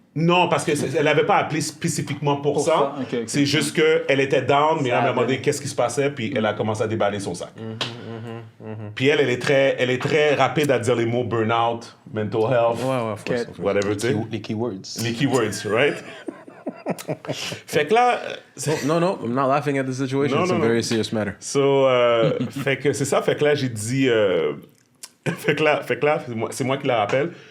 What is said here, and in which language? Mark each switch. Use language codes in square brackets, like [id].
[fr] Non, parce qu'elle n'avait pas appelé spécifiquement pour ça. Ok. C'est juste qu'elle était down, Myriam m'a demandé qu'est-ce qui se passait, puis elle a commencé à déballer son sac. Puis elle est très rapide à dire les mots burn-out, mental health, whatever, tu sais. Les keywords. Les keywords, right? Fait que là... [en] No, I'm not laughing at the situation. It's a very serious matter. [fr] So, fait que c'est ça. Fait que là, j'ai dit... fait que là, c'est moi qui la rappelle.